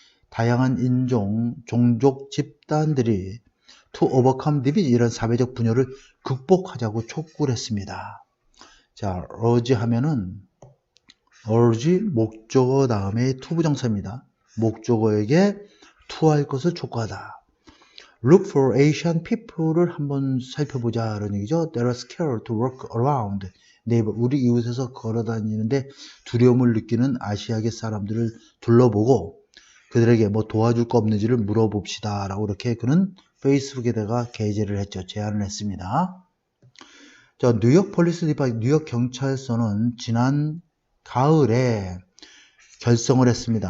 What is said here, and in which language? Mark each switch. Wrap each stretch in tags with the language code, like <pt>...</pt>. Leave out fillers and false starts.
<ko>다양한 인종, 종족 집단들이</ko> <en>to overcome division</en> <ko>이런 사회적 분열을 극복하자고 촉구를 했습니다. 자, urge 하면은 urge 목적어 다음에 to 부정사입니다. 목적어에게 to할 것을 촉구하다.</ko> <en>Look for Asian people</en> <ko>를 한번 살펴보자 이런 얘기죠.</ko> <en>They are scared to walk around neighbor.</en> <ko>우리 이웃에서 걸어다니는데 두려움을 느끼는 아시아계 사람들을 둘러보고 그들에게 뭐 도와줄 거 없는지를 물어봅시다 라고 이렇게 그는 페이스북에다가 게재를 했죠. 제안을 했습니다. 자, 뉴욕 폴리스 디파트, 뉴욕 경찰서는 지난 가을에 결성을 했습니다.</ko>